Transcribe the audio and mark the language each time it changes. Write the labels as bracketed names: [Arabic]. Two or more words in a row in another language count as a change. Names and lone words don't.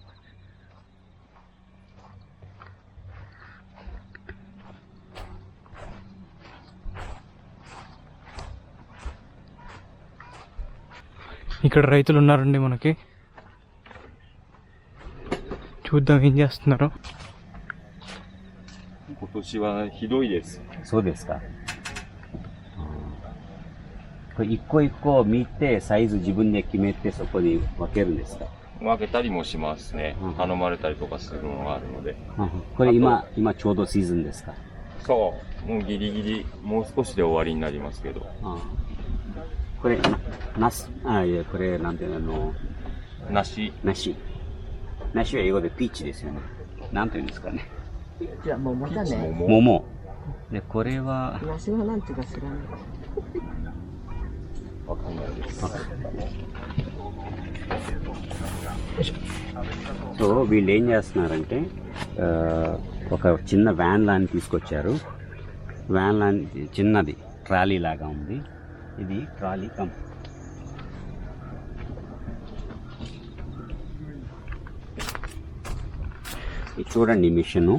[Telugu] ఇక్కడ రైతులు ఉన్నారండి మనకి. చూద్దాం ఏం చేస్తున్నారు. [Japanese] 今年はひどいです。そうですか。これ一個一個見てサイズ自分で決めてそこに分けるんですか？分けたりもしますね。頼まれたりとかするのがあるので。これ今ちょうどシーズンですか？そう。もうギリギリ、もう少しで終わりになりますけど。これこれなんていうの、梨は英語でピーチですよね。なんていうんですかね。じゃあ桃だね。桃。でこれは梨はなんていうか知らない。わかんないです。 [Telugu] సో వీళ్ళు ఏం చేస్తున్నారంటే ఒక చిన్న వ్యాన్ లాని తీసుకొచ్చారు. వ్యాన్ లాని చిన్నది ట్రాలీ లాగా ఉంది. ఇది ట్రాలీ ఇది చూడండి మిషను.